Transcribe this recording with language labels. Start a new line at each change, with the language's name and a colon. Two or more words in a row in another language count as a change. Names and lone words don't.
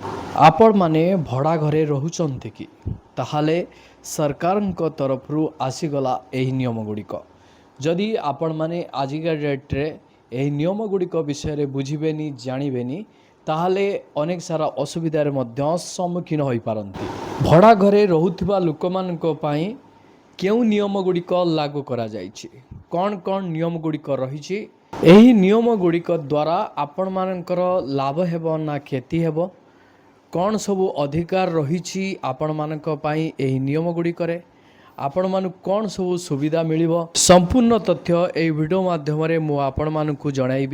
Odia: ଆପଣ ମାନେ ଭଡ଼ା ଘରେ ରହୁଛନ୍ତି କି ତାହାହେଲେ ସରକାରଙ୍କ ତରଫରୁ ଆସିଗଲା ଏହି ନିୟମ ଗୁଡ଼ିକ। ଯଦି ଆପଣମାନେ ଆଜିକା ଡେଟ୍ରେ ଏହି ନିୟମ ଗୁଡ଼ିକ ବିଷୟରେ ବୁଝିବେନି ଜାଣିବେନି ତାହେଲେ ଅନେକ ସାରା ଅସୁବିଧାରେ ମଧ୍ୟ ସମ୍ମୁଖୀନ ହୋଇପାରନ୍ତି। ଭଡ଼ା ଘରେ ରହୁଥିବା ଲୋକମାନଙ୍କ ପାଇଁ କେଉଁ ନିୟମ ଗୁଡ଼ିକ ଲାଗୁ କରାଯାଇଛି, କ'ଣ କ'ଣ ନିୟମ ଗୁଡ଼ିକ ରହିଛି, ଏହି ନିୟମ ଗୁଡ଼ିକ ଦ୍ୱାରା ଆପଣମାନଙ୍କର ଲାଭ ହେବ ନା କ୍ଷତି ହେବ, କ'ଣ ସବୁ ଅଧିକାର ରହିଛି ଆପଣମାନଙ୍କ ପାଇଁ ଏହି ନିୟମ ଗୁଡ଼ିକରେ, ଆପଣମାନଙ୍କୁ କ'ଣ ସବୁ ସୁବିଧା ମିଳିବ, ସମ୍ପୂର୍ଣ୍ଣ ତଥ୍ୟ ଏହି ଭିଡ଼ିଓ ମାଧ୍ୟମରେ ମୁଁ ଆପଣମାନଙ୍କୁ ଜଣାଇବି।